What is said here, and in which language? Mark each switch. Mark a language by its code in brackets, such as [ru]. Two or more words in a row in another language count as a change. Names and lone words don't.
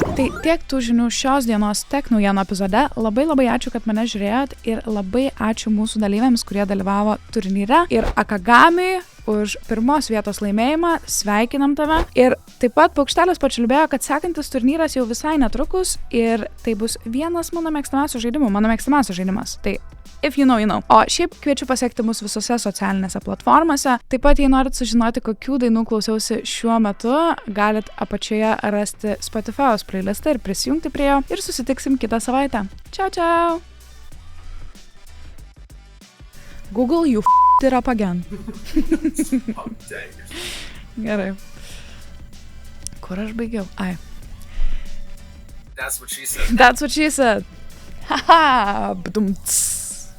[lt] Tai tiek tų žinių šios dienos tech naujienų epizode. Labai ačiū, kad mane žiūrėjot ir labai ačiū mūsų dalyviams, kurie dalyvavo turnyre ir Akagami už 1 vietos laimėjimą. Sveikinam tave. Ir taip pat Paukštelis pačiulbėjo, kad sekantis turnyras jau visai netrukus ir tai bus vienas mano mėgstamiausių žaidimas. Tai [en] if you know, you know. [lt] O šiaip kviečiu pasiekti mus visose socialinėse platformose. Taip pat, jei norit sužinoti, kokių dainų klausiausi šiuo metu, galit apačioje rasti Spotify'os playlistą ir prisijungti prie jo ir susitiksim kitą savaitę. Ciao. [en] Google, you f***ed it up again. [lt] Gerai. Kur aš baigiau? Ai. [en] That's what she said. Haha, bdumts.